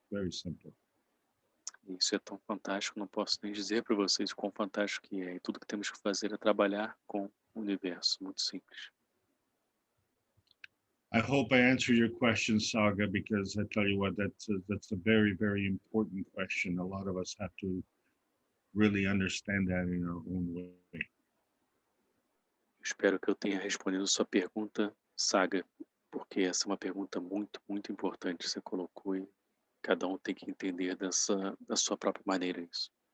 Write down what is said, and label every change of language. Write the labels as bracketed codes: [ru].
[en] Very simple. [pt] Isso é tão fantástico, não posso nem dizer para vocês quão fantástico que é. E tudo que temos que fazer é trabalhar com o universo, muito simples. [en] I hope I answered your question, Saga, because I tell you what, that's a very, very important question. A lot of us have to really understand that in our own way. [pt] Espero que eu tenha respondido sua pergunta, Saga, porque essa é uma pergunta muito, muito importante que você colocou e cada um tem que entender da sua própria maneira isso.